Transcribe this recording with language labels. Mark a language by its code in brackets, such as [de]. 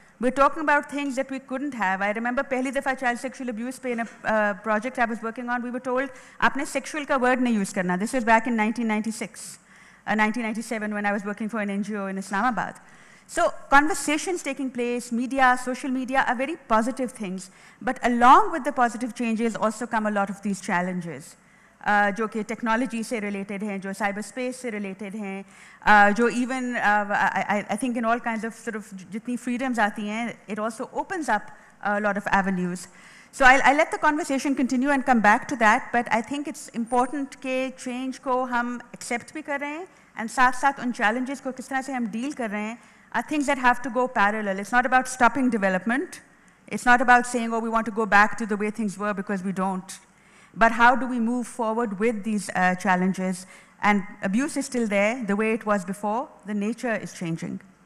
[en] We're talking about things that we couldn't have. I remember [ur] pehli dafa [en] child sexual abuse pe in a project I was working on, we were told, [ur] aapne sexual ka word nahi use karna. [en] This was back in 1996, 1997 when I was working for an NGO in Islamabad. So conversations taking place, media, social media are very positive things. But along with the positive changes also come a lot of these challenges. جو کہ technology سے related ہیں, جو cyber space سے related ہیں, جو even I think in all kinds of sort of [ur] جتنی freedoms آتی ہیں, [en] It also opens up lot of avenues. So I let the conversation continue and come back to that, but I think it's important [ur] کہ change کو ہم accept بھی کر رہے ہیں [en] And ساتھ ساتھ ان چیلنجز کو کس طرح سے ہم ڈیل کر رہے ہیں are things that have to go parallel. It's not about stopping development. It's not about saying, oh, we want to go back to the way things were, because we don't. But how do we move forward with these challenges? And abuse is still there, the way it was before. The nature is changing.